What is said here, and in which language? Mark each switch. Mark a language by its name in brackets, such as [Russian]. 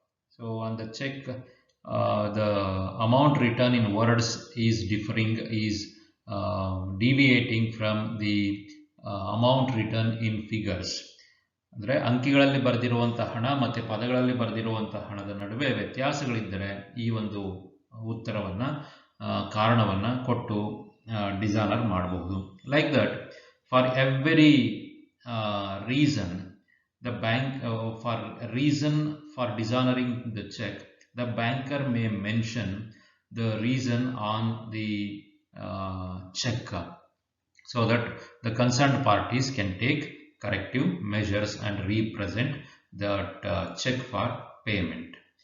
[English] So on the check, the amount written in words is differing, is deviating from the amount written in figures. [Kannada] ಅಂದರೆ ಅಂಕಿಗಳಲ್ಲಿ ಬರೆದಿರುವಂತಹ ಹಣ ಮತ್ತು ಪದಗಳಲ್ಲಿ ಬರೆದಿರುವಂತಹ ಹಣದ ನಡುವೆ ವ್ಯತ್ಯಾಸಗಳಿದ್ದರೆ ಈ ಒಂದು ಉತ್ತರವನ್ನು ಕಾರಣವನ್ನು ಕೊಟ್ಟು ಡಿಸಾನರ್ ಮಾಡಬಹುದು. [English] Like that for every reason the bank for reason for dishonoring the check, the banker may mention the reason on the check so that the concerned parties can take corrective measures and represent that check for payment.